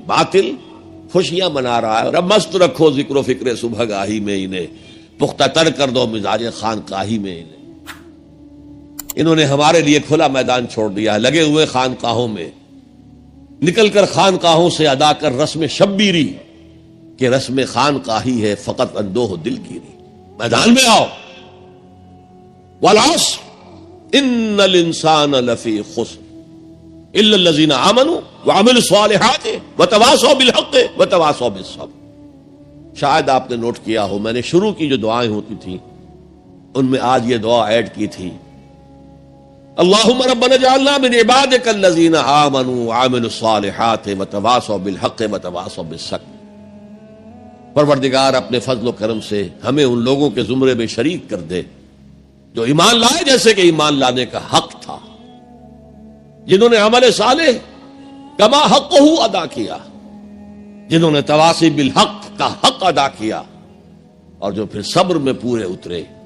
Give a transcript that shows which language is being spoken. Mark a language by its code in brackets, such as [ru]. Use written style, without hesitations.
[ur] باطل خوشیاں منا رہا ہے. اور اب مست رکھو ذکر و فکر صبح گاہی میں انہیں, پختہ تر کر دو مزاج خانقاہی میں انہیں. انہوں نے ہمارے لیے کھلا میدان چھوڑ دیا ہے, لگے ہوئے خانقاہوں میں, نکل کر خانقاہوں سے ادا کر رسم شبیری کہ رسم خانقاہی ہے فقط اندوہ دل گیری. میدان میں آؤ. [ar] والعصر ان الانسان لفی خسر الا الذین آمنوا وعملوا الصالحات وتواصوا بالحق وتواصوا بالصبر. [ur] شاید آپ نے نوٹ کیا ہو, میں نے شروع کی جو دعائیں ہوتی تھیں ان میں آج یہ دعا ایڈ کی تھی. [ar] اللہم ربنا اجعلنا من عبادک الذین آمنوا وعملوا الصالحات وتواصوا بالحق وتواصوا بالصبر. [ur] پروردگار اپنے فضل و کرم سے ہمیں ان لوگوں کے زمرے میں شریک کر دے جو ایمان لائے جیسے کہ ایمان لانے کا حق تھا, جنہوں نے عمل صالح کما حقہ ادا کیا, جنہوں نے تواصی بالحق کا حق ادا کیا اور جو پھر صبر میں پورے اترے.